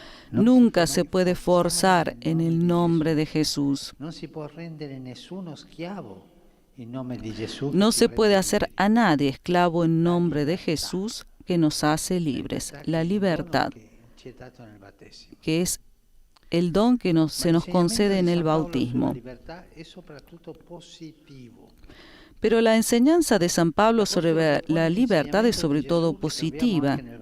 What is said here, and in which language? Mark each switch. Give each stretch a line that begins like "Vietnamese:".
Spanish: Nunca se puede forzar en el nombre de Jesús.
Italian: Non si può rendere nessuno schiavo in nome di Gesù.
Spanish: No se puede hacer a nadie esclavo en nombre de Jesús, que nos hace libres. La libertad,
Italian: Ci è dato nel battesimo.
Spanish: que es el don que se nos concede en el bautismo.
Italian: La libertà è soprattutto positivo.
Spanish: Pero la enseñanza de San Pablo sobre la libertad es sobre todo positiva.